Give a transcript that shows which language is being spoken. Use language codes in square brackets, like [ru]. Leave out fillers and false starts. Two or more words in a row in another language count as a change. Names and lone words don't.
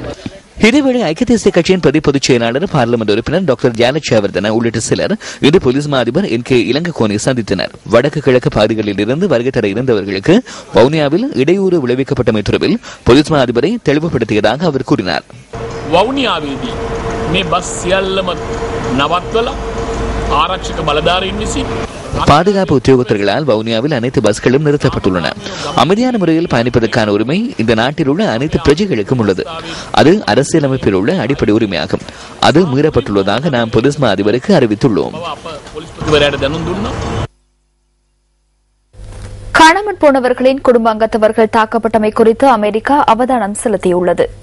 [ta] இதேவேளை ஐக்கிய தேசிய கட்சியின் பிரதி பொதுச் செயலாளர் பார்லிமெண்ட் உறுப்பினர் டாக்டர் ஜானட்சவர்தன உள்ளிட்ட சிலர் இன்று போலீஸ் மா அதிபர் NK இளங்கோவனை சந்தித்தனர். வடக்கு கிழக்கு பகுதிகளில் இருந்து வருகை தர இருந்தவர்களுக்கு வவுனியாவில் இடையூறு விளைவிக்கப்பட்டமை தொடர்பில் போலீஸ் மா அதிபரை தெளிவுபடுத்தியதாக அவர் கூறினார். [si] වවුනියාවේදී මේ බස් සියල්ලම නවත්වලා ආරක්ෂක බලධාරීන් විසින් [ta] பாதுகாப்பு உத்தியோகத்தர்களால் வவுனியாவில் அனைத்து பஸ்களும் நிறுத்தப்பட்டுள்ளன. அமைதியான முறையில் பயணிப்பதற்கான உரிமை இந்த நாட்டில் உள்ள அனைத்து பிரஜைகளுக்கும் உள்ளது. அது அரசியலமைப்பில் உள்ள அடிப்படை உரிமையாகும். அது மீறப்பட்டுள்ளதாக நாம் போலீஸ் மா அதிபருக்கு அறிவித்துள்ளோம். காணாமல் போனவர்களின் குடும்ப அங்கத்தவர்கள் தாக்கப்பட்டமை குறித்து அமெரிக்கா அவதானம் செலுத்தியுள்ளது.